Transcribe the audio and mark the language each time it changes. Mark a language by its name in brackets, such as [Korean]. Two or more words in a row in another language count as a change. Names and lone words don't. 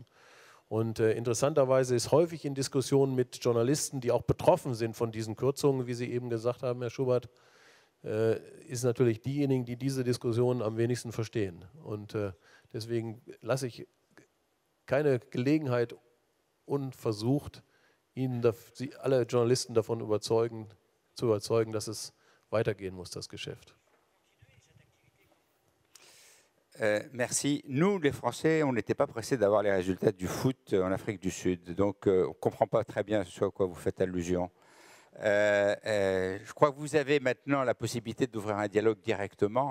[German] Und interessanterweise ist häufig in Diskussionen mit Journalisten, die auch betroffen sind von diesen Kürzungen, wie Sie eben gesagt haben, Herr Schubert, ist natürlich diejenigen, die diese Diskussionen am wenigsten verstehen. Und deswegen lasse ich keine Gelegenheit unversucht, Sie alle Journalisten davon zu überzeugen, dass es weitergehen muss, das Geschäft. [French] Merci. Nous, les Français, on n'était pas pressés d'avoir les résultats du foot en Afrique du Sud. Donc, on ne comprend pas très bien ce à quoi vous faites allusion. Je crois que vous avez maintenant la possibilité d'ouvrir un dialogue directement.